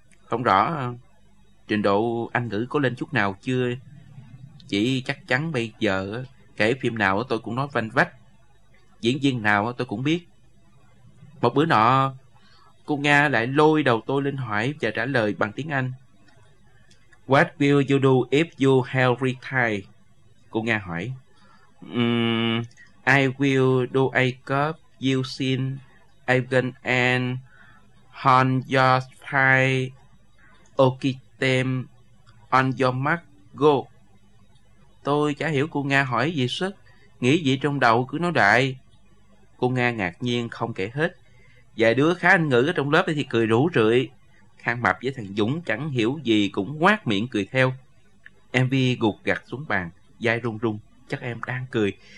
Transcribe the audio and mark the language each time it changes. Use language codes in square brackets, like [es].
[vi] Không rõ trình độ anh ngữ có lên chút nào chưa. Chỉ chắc chắn bây giờ kể phim nào tôi cũng nói vanh vách, diễn viên nào tôi cũng biết. Một bữa nọ, cô Nga lại lôi đầu tôi lên hỏi và trả lời bằng tiếng Anh. [en] What will you do if you have retired? [vi] Cô Nga hỏi. [en] I will do a cup you seen Evan and Hon your pie okitem on your mark go. [vi] Tôi chả hiểu cô Nga hỏi gì sức, nghĩ gì trong đầu cứ nói đại. Cô Nga ngạc nhiên không kể hết. Vài đứa khá anh ngữ ở trong lớp thì cười rủ rượi. Khang Mập với thằng Dũng chẳng hiểu gì cũng ngoác miệng cười theo. MV gục gặt xuống bàn, vai run run, chắc em đang cười.